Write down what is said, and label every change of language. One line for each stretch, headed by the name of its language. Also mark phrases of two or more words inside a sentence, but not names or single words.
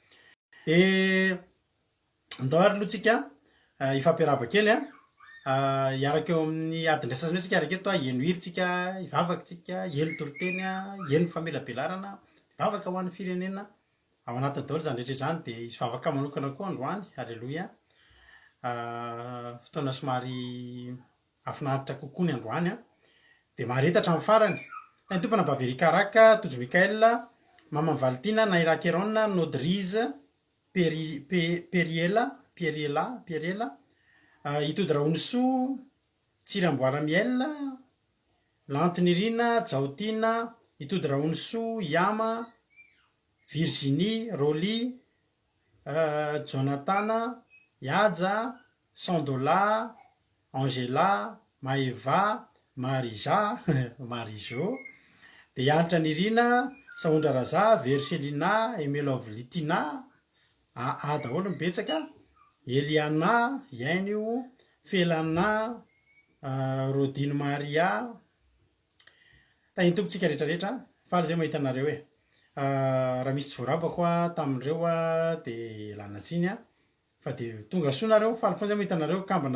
Malagasy: Andao ary aloha tsika ifampiaraba kely hiaraka eo amin'ny adiny sasany eo tsika hiaraka eto hihaino hiritsika hivavaka tsika hihaino toroteny hihaino famelabelarana hivavaka ho an'ny firenena ao anatiny daholo izany rehetra izany dia izy vavaka manokana koa androany. Alléluia. Fotoana somary afinaritra kokoa ny androany a dia maharetatra amin'ny farany tany tompana Baverikaraka Tojo Mikael Mama Valtina Nairakeron Nodrize Periela Itody Raoniso Tsiramboara Miel Lantinirina Jaotina Itody Raoniso Yama Virginie Roli Jonathan Yaja Sandola Angela Maeva Marija Marijo dia Yanitra Nirina Saondra Raza Verselina Emelovlitina daholo mibetsaka Eliana Yainio Felana Rodine Maria tahiny tompontsika rehetrarehetra faly zay mahita anareo raha misy tsy voarabako tamin'ireo dia lana tsiny fa dia tonga soa nareo faly foana zay mahita anareo kambana